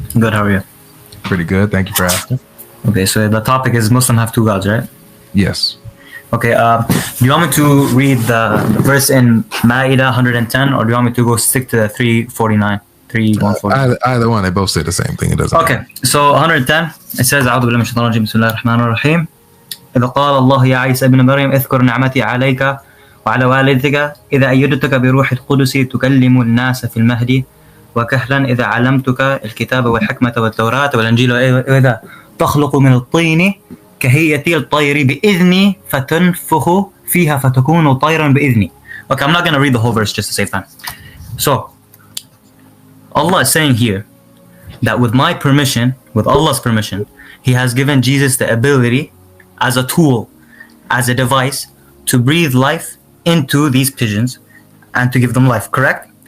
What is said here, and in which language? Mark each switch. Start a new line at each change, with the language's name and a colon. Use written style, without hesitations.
English: Good, how are you? Pretty good. Thank you for asking. Okay, so the topic is Muslim have two gods, right? Yes. Okay, do you want me to read the verse in Ma'idah 110, or do you want me to go stick to the 349? 140? Either one, they both say the same thing. It doesn't Okay, so 110, it says,
Arabic: أعوذ بالله من الشيطان الرجيم بسم الله الرحمن الرحيم إذا قال الله يا عيسى ابن مريم اذكر نعمتي عليك وعلى والدتك إذا أيدتك بروح القدس تكلم الناس في المهد وكهلا إذا علمتك الكتاب والحكمة والتوراة والإنجيل وإذا تخلق من الطين كهيئة الطير بإذني فتنفخ فيها فتكون طيرا بإذني.
English: Okay, I'm not going to read the whole verse just to save time. So, Allah is saying here that with my permission, with Allah's permission, He has given Jesus the ability as a tool, as a device, to breathe life into these pigeons and to give them life, correct?